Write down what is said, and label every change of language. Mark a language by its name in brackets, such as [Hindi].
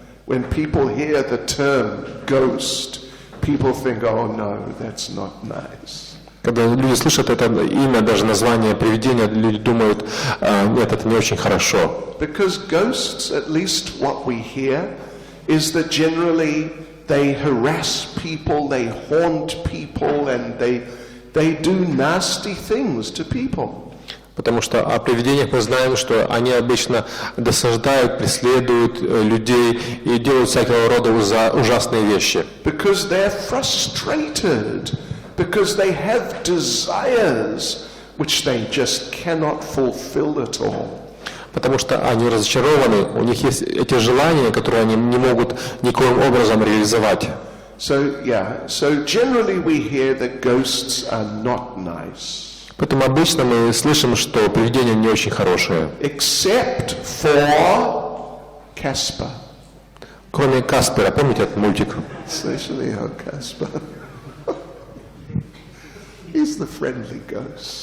[English] When people hear the term ghost, people think, oh no, that's not nice. [Russian] Когда люди слышат это имя, даже название привидения, люди думают, нет, это не очень хорошо. [English] Because ghosts, at least what we hear, is that generally they harass people, they haunt people, and they do nasty things to people. [Russian] Потому что о привидениях мы знаем, что они обычно досаждают, преследуют людей и делают всякого рода ужасные вещи. [English] Because they're frustrated, because they have desires which they just cannot fulfill at all. [Russian] Потому что они разочарованы, у них есть эти желания, которые они не могут никоим образом реализовать. [English] So generally we hear that ghosts are not nice. [Russian] Поэтому обычно мы слышим, что привидения не очень хорошие. [English] Except for Casper. [Russian] Кроме Каспера, помните этот мультик? Слышали о Casper? [English] He's the friendly ghost.